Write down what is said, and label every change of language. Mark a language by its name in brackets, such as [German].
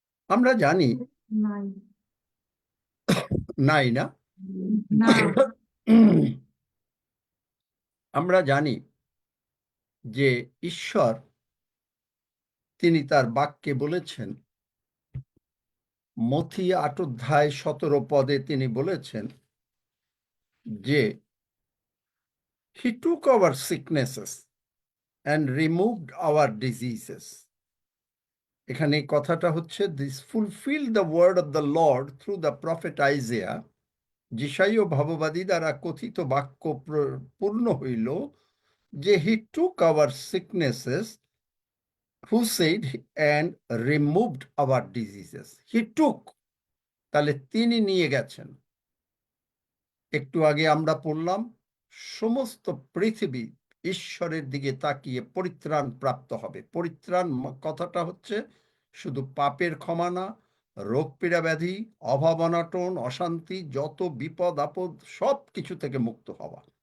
[Bangla] আমরা জানি নাই না, আমরা জানি যে ঈশ্বর তিনি তার বাক্যে বলেছেন, মথি 8 অধ্যায় 17 পদে তিনি বলেছেন যে [English] He took our sicknesses and removed our diseases. [Bangla] এখানে কথাটা হচ্ছে, [English] this fulfilled the word of the Lord through the prophet Isaiah. [Bangla] যিশাইয় ভাববাদী দ্বারা কথিত বাক্য পূর্ণ হইল যে [English] he took our sicknesses, who said, and removed our diseases. He took, [Bangla] তাহলে তিনি নিয়ে গেছেন। একটু আগে আমরা পড়লাম, সমস্ত পৃথিবী ঈশ্বরের দিকে তাকিয়ে পরিত্রাণ প্রাপ্ত হবে। পরিত্রাণ কথাটা হচ্ছে শুধু পাপের ক্ষমা না, রোগ পীড়া ব্যাধি, অভাব অনটন, অশান্তি, যত বিপদ আপদ সব কিছু থেকে মুক্ত হওয়া।